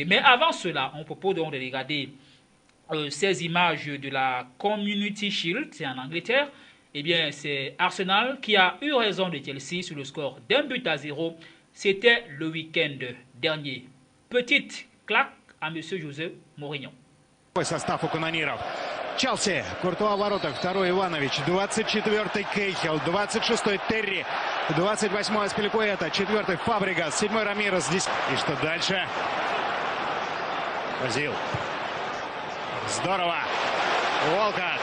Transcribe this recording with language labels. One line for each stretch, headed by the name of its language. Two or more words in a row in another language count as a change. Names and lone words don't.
French: Mais avant cela, on propose donc de regarder ces images de la Community Shield, c'est en Angleterre. Eh bien, c'est Arsenal qui a eu raison de Chelsea sur le score d'1-0. C'était le week-end dernier. Petite claque à M. José Mourinho.
Russian: Состав у канониров. Челси, Куртуа в воротах, второй Иванович, 24-й Кейхел, 26-й Терри, 28-й Аспиликуэта, 4-й Фабригас, 7-й Рамирес. Здесь. И что дальше? Озил. Здорово. Уолкотт.